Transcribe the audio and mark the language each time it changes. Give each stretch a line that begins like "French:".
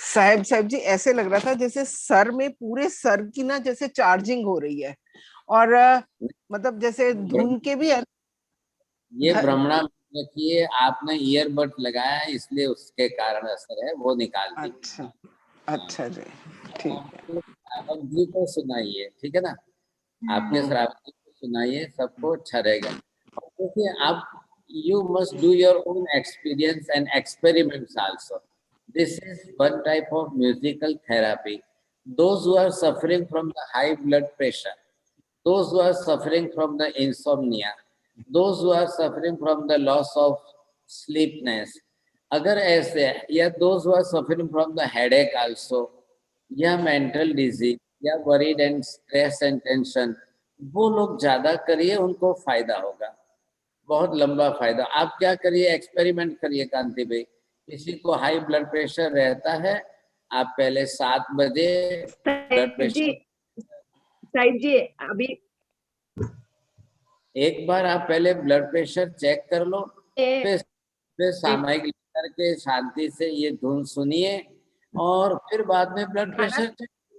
Hindi: साहब जी, ऐसे लग रहा था जैसे सर में, पूरे सर की ना जैसे चार्जिंग हो रही है, और मतलब जैसे धुन के भी ये भ्रमणा रखिए, आपने ईयरबड लगाया है इसलिए उसके कारण असर है, वो निकाल दीजिए। अच्छा, अच्छा जी, ठीक है। श्रावक जी को सुनाइए, ठीक है ना? आपके श्रावक जी को सुनाइए, सबको अच्छा रहेगा। और देखिए, आप
English: you must do your own experience and experiments also. This is one type of musical therapy. Those who are suffering from the high blood pressure, those who are suffering from the insomnia, those who are suffering from the loss of sleepness,
Hindi: अगर ऐसे, या
English: those who are suffering from the headache also, या mental disease, या worried and stress and tension,
Hindi: वो लोग ज्यादा करिए, उनको फायदा होगा, बहुत लंबा फायदा। आप क्या करिए, एक्सपेरिमेंट करिए कांति भाई। किसी को हाई ब्लड प्रेशर रहता है, आप पहले 7 बजे ब्लड प्रेशर, साहिब जी अभी एक बार आप पहले ब्लड प्रेशर चेक कर लो, फिर सामयिक लेकर के शांति से ये धुन सुनिए, और फिर बाद में ब्लड प्रेशर चेक।